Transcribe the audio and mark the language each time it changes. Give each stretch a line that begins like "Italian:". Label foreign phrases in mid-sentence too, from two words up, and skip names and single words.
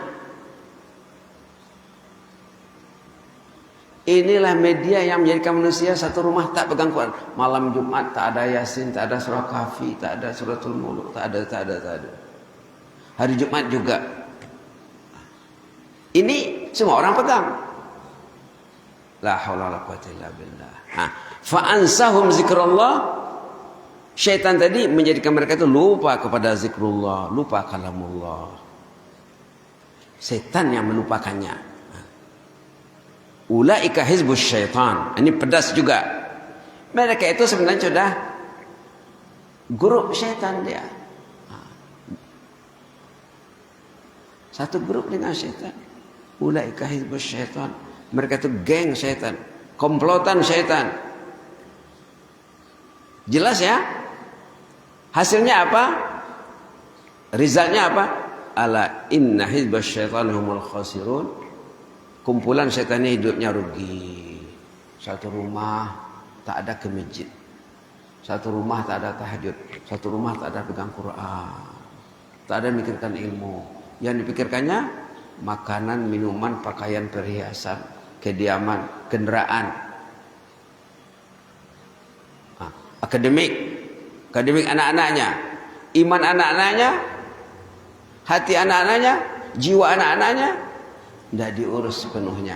Malay: Inilah media yang menjadikan manusia satu rumah tak pegang Quran. Malam Jumat tak ada Yasin, tak ada surah Kahfi, tak ada suratul Mulk, tak ada. Hari Jumat juga. Ini semua orang pegang.
Arabic: لا حول ولا قوة إلا بالله. فأنساهم ذكر الله.
Malay: Syaitan tadi menjadikan mereka itu lupa kepada zikrullah, lupa kalamullah. Syaitan yang melupakannya.
Arabic: أولئك حزب الشيطان.
Malay: Ini pedas juga. Mereka itu sebenarnya sudah grup syaitan dia. Satu grup dengan syaitan.
Arabic: أولئك حزب الشيطان.
Malay: Mereka itu geng syaitan, komplotan syaitan. Jelas ya? Hasilnya apa? Resultnya apa?
Arabic: ألا إن حزب الشيطان هم الخاسرون.
Malay: Kumpulan syaitan ini hidupnya rugi. Satu rumah tak ada ke masjid. Satu rumah tak ada tahajud. Satu rumah tak ada pegang Quran. Tak ada mikirkan ilmu. Yang dipikirkannya makanan, minuman, pakaian, perhiasan, kediaman, kendaraan, akademik anak-anaknya, iman anak-anaknya, hati anak-anaknya, jiwa anak-anaknya tidak diurus sepenuhnya.